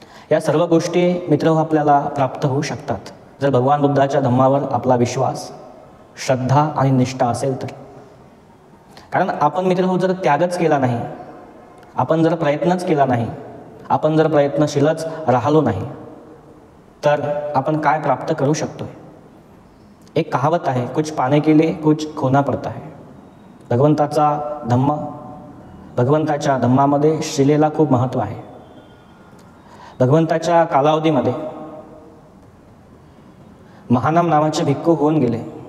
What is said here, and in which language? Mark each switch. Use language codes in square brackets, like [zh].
[mr] या सर्व गोष्टी मित्रहो आपल्याला प्राप्त होऊ शकतात जर भगवान बुद्धाच्या धम्मावर आपला विश्वास, श्रद्धा आणि निष्ठा असेल तर। कारण आपण मित्रहो जर त्यागच केला नाही, आपण जर प्रयत्नच केला नाही, आपण जर प्रयत्नशीलच राहिलो नाही तर आपण काय प्राप्त करू शकतोय। एक कहावत आहे, [hi] कुछ पाने के लिए कुछ खोना पड़ता है। [mr] भगवंताचा धम्म, भगवंताच्या धम्मामध्ये शिलेला खूप महत्त्व आहे। भगवंताच्या कालावधीमध्ये महानाम नावाचे भिक्खू होऊन गेले।